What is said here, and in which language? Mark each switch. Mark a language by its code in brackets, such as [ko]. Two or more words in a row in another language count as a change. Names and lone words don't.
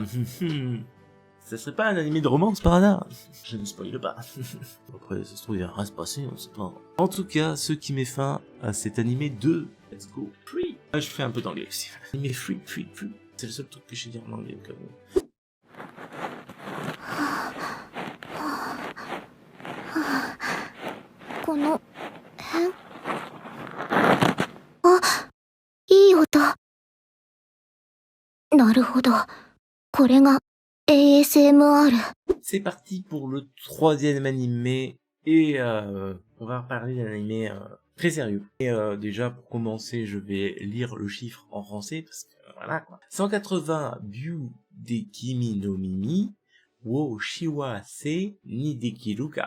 [fr] Ça serait pas un animé de romance par hasard? Je ne spoile pas. Après, ça se trouve, il va rien se passer, on sait pas. En tout cas, ce qui met fin à cet animé de Let's Go Free. Ah, je fais un peu d'anglais aussi. Animé free. C'est le seul truc que je sais dire en anglais au cas où. [ja] この辺、あ、いい音。なるほど、これが ASMR. [fr] C'est parti pour le 3e animé et on va parler d'un animé très sérieux. Et déjà pour commencer, je vais lire le chiffre en français parce que voilà quoi. 180 Byu de Kimi no Mimi wo Shiwa se ni dekiru ka.